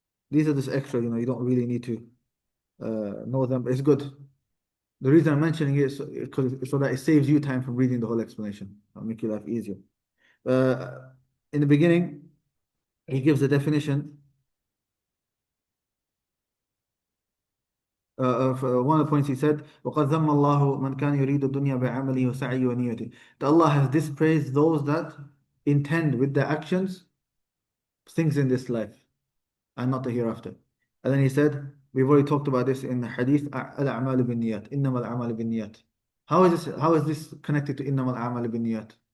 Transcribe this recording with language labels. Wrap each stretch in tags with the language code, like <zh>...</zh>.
<en>These are just extra, you don't really need to know them, but it's good. The reason I'm mentioning it is so that it saves you time from reading the whole explanation. It'll make your life easier. In the beginning, he gives a definition. One of the points he said,</en> <ar>وَقَدْ ذَمَّ اللَّهُ مَنْ كَانَ يُرِيدُ الدُّنْيَا بِعَمَلِهِ وَسَعْيِهِ وَنِيَّتِهِ.</ar> <en>That Allah has dispraised those that intend with their actions things in this life and not the hereafter. And then he said, we've already talked about this in the hadith, Al-A'malu bin-Niyat,</en> <ar>إِنَّمَا الْأَعْمَالُ بِالنِّيَّات.</ar> <en>How is this connected to</en> <ar>إِنَّمَا الْأَعْمَالُ بِالنِّيَّات?</ar>